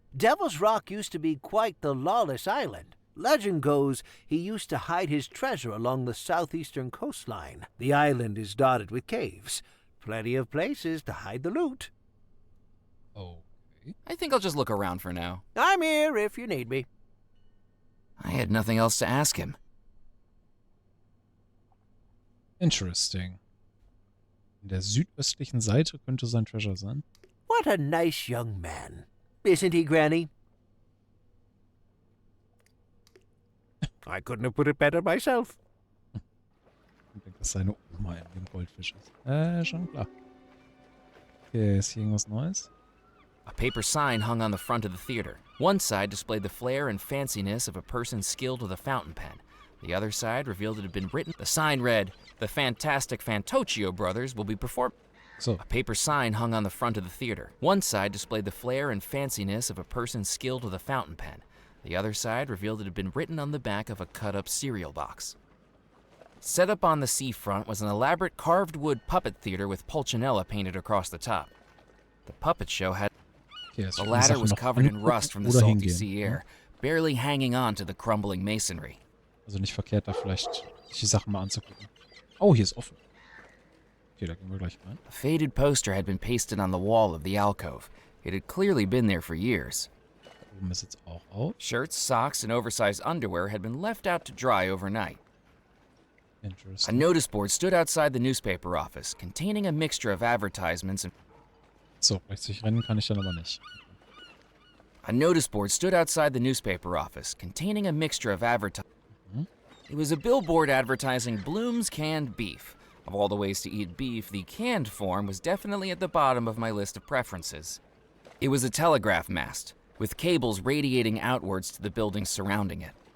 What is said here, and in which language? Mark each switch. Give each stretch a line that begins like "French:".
English: Devil's Rock used to be quite the lawless island. Legend goes he used to hide his treasure along the southeastern coastline. The island is dotted with caves. Plenty of places to hide the loot. Okay. I think I'll just look around for now. I'm here if you need me. I had nothing else to ask him. Interesting.
German: In der südöstlichen Seite könnte sein Treasure sein.
English: What a nice young man. Isn't he, Granny? I couldn't have put it better myself.
German: Ich denke, dass seine Oma in dem Goldfisch ist. Schon klar. Okay, ist hier irgendwas Neues?
English: A paper sign hung on the front of the theater. One side displayed the flair and fanciness of a person skilled with a fountain pen. The other side revealed it had been written. The sign read, "The Fantastic Fantoccio Brothers will be performing." So. A paper sign hung on the front of the theater. One side displayed the flair and fanciness of a person skilled with a fountain pen. The other side revealed it had been written on the back of a cut-up cereal box. Set up on the seafront was an elaborate carved wood puppet theater with Pulcinella painted across the top. The puppet show had... Okay, The ladder was covered in rust from the salty sea air, barely hanging on to the crumbling masonry.
German: Also nicht verkehrt, da vielleicht sich die Sachen mal anzugucken. Oh, hier ist offen. Okay, da gehen wir gleich rein.
English: A faded poster had been pasted on the wall of the alcove. It had clearly been there for years.
German: Da oben ist jetzt auch out.
English: Shirts, socks, and oversized underwear had been left out to dry overnight. A Interesting. notice board stood outside the newspaper office, containing a mixture of advertisements and...
German: So, rechtzeitig rennen kann ich dann aber nicht.
English: A notice board stood outside the newspaper office, containing a mixture of advertisements. It was a billboard advertising Bloom's canned beef. Of all the ways to eat beef, the canned form was definitely at the bottom of my list of preferences. It was a telegraph mast, with cables radiating outwards to the buildings surrounding it.